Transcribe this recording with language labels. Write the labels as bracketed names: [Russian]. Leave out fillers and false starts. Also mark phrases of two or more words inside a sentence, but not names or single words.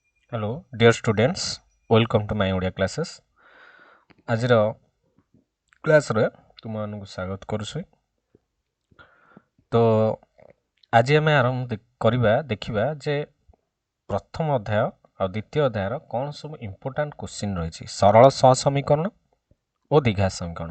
[English] Hello, dear students. Welcome to my Odia classes. [Odia] ଆଜିର କ୍ଲାସରେ ତୁମମାନଙ୍କୁ ସ୍ୱାଗତ କରୁଛି। ତ ଆଜି ଆମେ ଆରମ୍ଭ ଦେଖିବା ଯେ ପ୍ରଥମ ଅଧ୍ୟାୟ ଆଉ ଦ୍ୱିତୀୟ ଅଧ୍ୟାୟର କ'ଣ ସବୁ [English] important question [Odia] ରହିଛି ସରଳ ସହସମୀକରଣ ଓ ଦ୍ୱିଘାତ ସମୀକରଣ।